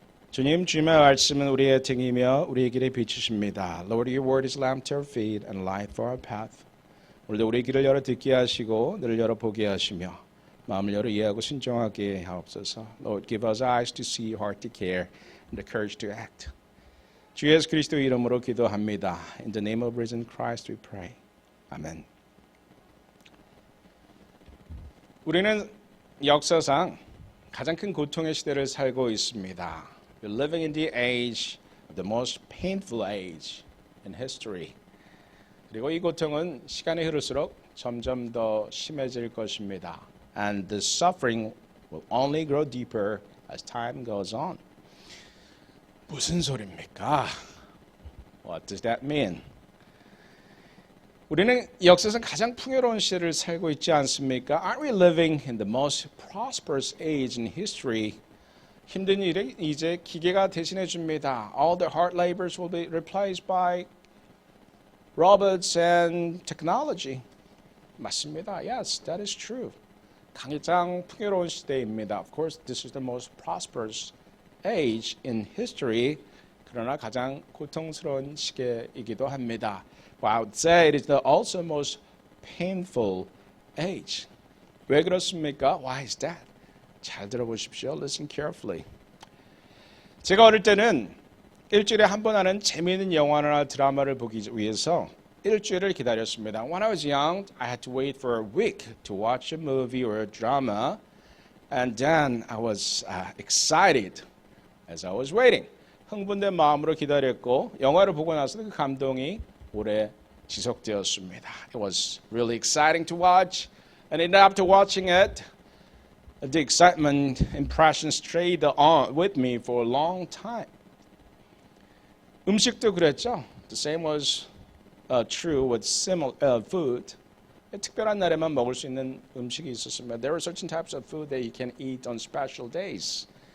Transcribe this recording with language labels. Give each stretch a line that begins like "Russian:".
Korean: 주님, 주님의 말씀은 우리의 등이며 우리의 길의 빛이십니다.
English: Lord, your word is lamp to our feet and light for our path.
Korean: 오늘도 우리의 길을 열어 듣게 하시고 눈을 열어 보게 하시며 마음을 열어 이해하고 순종하게 하옵소서.
English: Lord, give us eyes to see, heart to care, and the courage to act.
Korean: 주 예수 그리스도 이름으로 기도합니다.
English: In the name of risen Christ we pray.
Korean: 아멘. 우리는 역사상 가장 큰 고통의 시대를 살고 있습니다.
English: We're living in the age of the most painful age in history.
Korean: 그리고 이 고통은 시간이 흐를수록 점점 더 심해질 것입니다.
English: And the suffering will only grow deeper as time goes on.
Korean: 무슨 소리입니까?
English: What does that mean?
Korean: 우리는 역사상 가장 풍요로운 시대를 살고 있지 않습니까?
English: Aren't we living in the most prosperous age in history?
Korean: 힘든 일이 이제 기계가 대신해 줍니다.
English: All the hard labors will be replaced by robots and technology.
Korean: 맞습니다.
English: Yes, that is true.
Korean: 가장 풍요로운 시대입니다.
English: Of course, this is the most prosperous age in history.
Korean: 그러나 가장 고통스러운 시기이기도 합니다.
English: But I would say it is the also most painful age.
Korean: 왜 그렇습니까?
English: Why is that?
Korean: 잘 들어보십시오.
English: Listen carefully.
Korean: 제가 어릴 때는 일주일에 한 번 하는 재미있는 영화나 드라마를 보기 위해서 일주일을 기다렸습니다.
English: When I was young, I had to wait for a week to watch a movie or a drama, and then I was excited as I was waiting.
Korean: 흥분된 마음으로 기다렸고 영화를 보고 나서 그 감동이 오래 지속되었습니다.
English: It was really exciting to watch, and after watching it, the excitement impression stayed on with me for a long time.
Korean: 음식도 그랬죠.
English: The same was true with food.
Korean: 특별한 날에만 먹을 수 있는 음식이 있었습니다.
English: There were certain types of food that you can eat on special days.